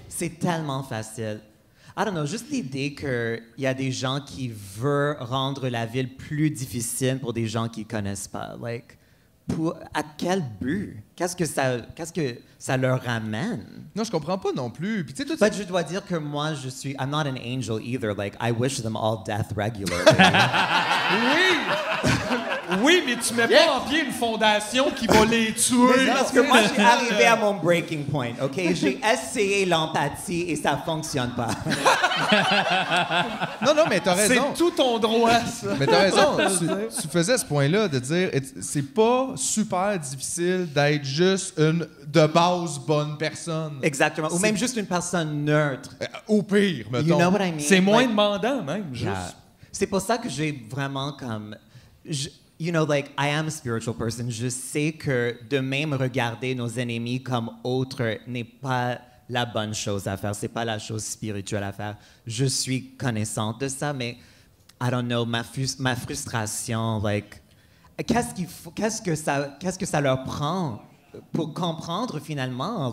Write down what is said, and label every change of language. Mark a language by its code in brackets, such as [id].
[fr] C'est tellement facile. [en] I don't know, [fr] juste l'idée qu'il y a des gens qui veulent rendre la ville plus difficile pour des gens qui connaissent pas. Like, à quel but? Qu'est-ce que ça leur ramène? Non, je comprends pas non plus. Puis tu sais, toi, [en] But [fr] je dois dire que moi, [en] I'm not an angel either. Like, I wish them all death regularly. [fr] Oui! Oui, mais tu mets pas en pied une fondation qui va les tuer. Parce que moi, j'ai arrivé à mon breaking point, OK? J'ai essayé l'empathie et ça fonctionne pas. Non, mais t'as raison. C'est tout ton droit, ça. Mais t'as raison. Tu faisais ce point-là de dire c'est pas super difficile d'être juste une de base bonne personne. Exactement. Ou même juste une personne neutre. Au pire, mettons. [en] You know what I mean? [fr] C'est moins [en] Like, [fr] demandant, même, juste. [en] yeah. [fr] C'est pour ça que j'ai vraiment comme... [en] you know, like, I am a spiritual person. [fr] Je sais que de même regarder nos ennemis comme autres n'est pas la bonne chose à faire. C'est pas la chose spirituelle à faire. Je suis connaissante de ça, mais [en] I don't know, [fr] ma frustration, like, qu'est-ce que ça leur prend pour comprendre finalement?